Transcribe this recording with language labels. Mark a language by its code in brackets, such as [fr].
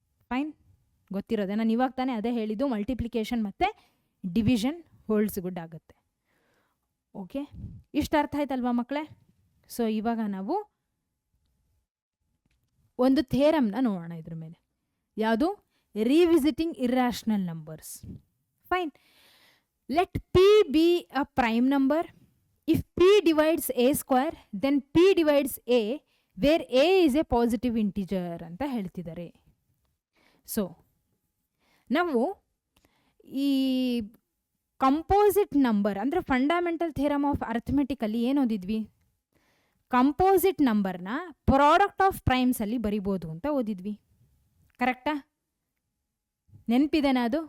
[kn] Fine, ಗೊತ್ತಿರೋದೆ. ನಾನು ಇವಾಗ ತಾನೇ ಅದೇ ಹೇಳಿದ್ದು, ಮಲ್ಟಿಪ್ಲಿಕೇಶನ್ ಮತ್ತು ಡಿವಿಷನ್ ಹೋಲ್ಡ್ಸ್ ಗುಡ್ ಆಗುತ್ತೆ. ಓಕೆ, ಇಷ್ಟು ಅರ್ಥ ಆಯ್ತಲ್ವಾ ಮಕ್ಕಳೇ? ಸೊ ಇವಾಗ ನಾವು ಒಂದು ಥೇರಮ್ನ ನೋಡೋಣ ಇದ್ರ ಮೇಲೆ. ಯಾವುದು? Revisiting irrational numbers. Fine. [en] let p be a prime number. If p divides a square, then p divides a, where a is a positive integer [kn] ಅಂತ ಹೇಳ್ತಿದ್ದಾರೆ. ಸೊ ನಾವು ಈ ಕಂಪೋಸಿಟ್ ನಂಬರ್ ಅಂದರೆ ಫಂಡಮೆಂಟಲ್ ಥಿಯರಮ್ ಆಫ್ ಅರ್ಥಮೆಟಿಕಲ್ಲಿ ಏನು ಓದಿದ್ವಿ? Composite ನಂಬರ್ನ product of ಪ್ರೈಮ್ಸಲ್ಲಿ ಬರಿಬೋದು ಅಂತ ಓದಿದ್ವಿ. ಕರೆಕ್ಟಾ? ನೆನಪಿದೆನಾ?